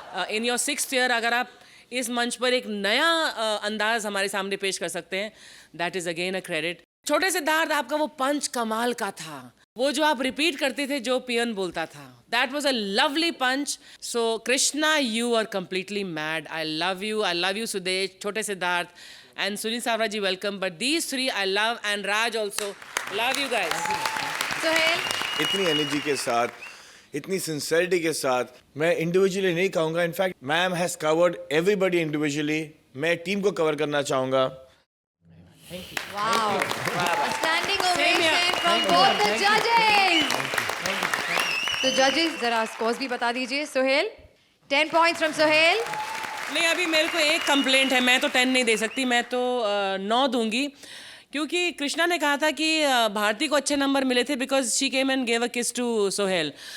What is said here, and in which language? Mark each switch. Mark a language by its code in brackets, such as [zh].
[en] in your 6th year [hi] अगर आप इस मंच पर एक नया अंदाज हमारे सामने पेश कर सकते हैं, [en] That is again a credit. [hi] छोटे सिद्धार्थ, आपका वो पंच कमाल का था। वो जो आप रिपीट करते थे जो पियन बोलता था, [en] That was a lovely punch. [hi] So Krishna, [en] You are completely mad. I love you Sudesh, छोटे Siddharth, and Sunil Savra ji, welcome. But these three I love, and Raj also. Love you guys. [hi] Sohail, इतनी एनर्जी के साथ, इतनी सिंसेरिटी के साथ, मैं individually नहीं कहूँगा। [en] In fact ma'am has covered everybody individually. [hi] मैं टीम को कवर करना चाहूँगा। [en] wow, a standing ovation from both the judges. [hi] तो जजेस, जरा स्कोर्स भी बता दीजिए। Sohail, [en] 10 points from [hi] Sohail. नहीं, अभी मेरे को एक कंप्लेंट है। मैं तो 10 नहीं दे सकती, मैं तो 9 दूंगी, क्योंकि कृष्णा ने कहा था कि भारती को अच्छे नंबर मिले थे [en] Because she came and gave a kiss to Sohail.